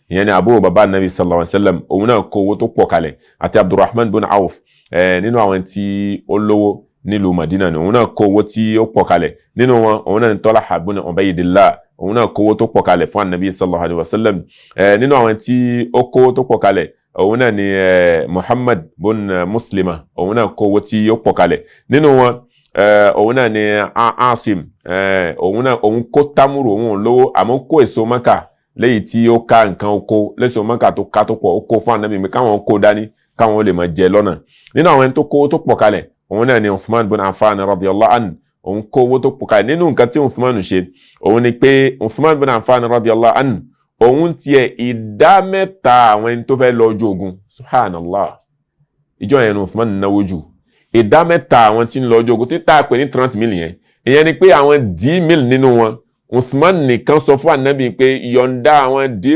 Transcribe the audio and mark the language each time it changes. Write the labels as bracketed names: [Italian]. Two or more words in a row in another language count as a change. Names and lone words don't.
[Yoruba] ni àbúrò bàbá Ànábì [Arabic] صلى الله عليه وسلم [Yoruba] òun náà kó owó tó pọ̀ kalẹ̀ àti Abdurrahman bin Auf nínú àwọn tí ó lówó nílùú Madina ni òun náà kó owó tí ó pọ̀ kalẹ̀ nínú wọn òun náà ni Talha bin Ubaydillah òun náà kó owó tó pọ̀ kalẹ̀ fún Ànábì [Arabic] صلى الله عليه وسلم [Yoruba] nínú àwọn tí ó kó owó tó pọ̀ kalẹ̀ òun náà ni Muhammad bin Muslima òun náà kó owó tí ó pọ̀ kalẹ̀ nínú wọn òun náà ni Asim òun kó tamuru òun lówó àmọ́ kó èso Mákà lẹ́yìn tí ó ká nǹkan oko lẹ́sọ̀ Mákà tó ká tó pọ̀ ó kó fún Ànábì mi káwọn kó dání káwọn lè máa jẹ lọ́nà nínú àwọn ẹni tó kó owó tó pọ̀ kalẹ̀ òun náà ni Uthman bin Affan [Arabic] رضي الله عنه [Yoruba] òun kó owó tó pọ̀ kalẹ̀ nínú nǹkan tí Uthman ṣe òun ni pé Uthman bin Affan [Arabic] رضي الله عنه [Yoruba] òun tiẹ̀ ìdá mẹ́ta àwọn ẹni tó fẹ́ lọ ojú ogun subhanallah ìjọ yẹn Uthman náwó jù ìdá mẹ́ta àwọn tí ń lọ ojú ogun tí tá a pè ní 30 million yẹn ìyẹn ni pé àwọn 10 million nínú wọn Uthman nìkan sọ fún Ànábì pé yọ̀ǹda àwọn 10